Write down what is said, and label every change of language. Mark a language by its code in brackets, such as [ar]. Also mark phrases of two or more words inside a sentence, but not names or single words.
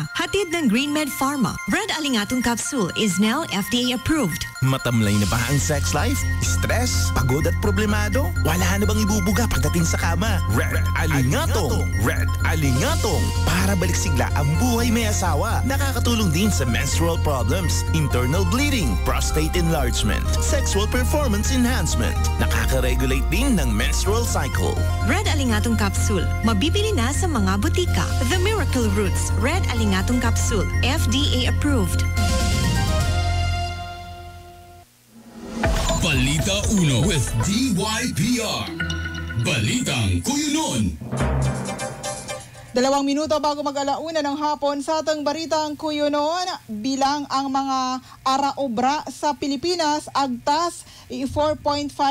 [tl] Hatid ng GreenMed Pharma. Red Alingatong capsule is now FDA approved. Matamlay na ba ang sex life? Stress? Pagod at problemado? Wala na bang ibubuga pagdating sa kama? Red Alingatong! Red Alingatong! Para balik-sigla ang buhay may asawa. Nakakatulong din sa [en] menstrual problems, internal bleeding, prostate enlargement, sexual performance enhancement. [tl] Nakaka-regulate din ng [en] menstrual cycle. [tl] Red Alingatong capsule. Mabibili na sa mga butika. [en] The Miracle Roots Red Alingatong capsule. FDA approved. [tl] Balita Uno with DYPR. Balitang Kuyunon. 2 minuto bago mag-alauna ng hapon sa atang Balitang Kuyunon, bilang ang mga ara-obra sa Pilipinas agtas 4.5%.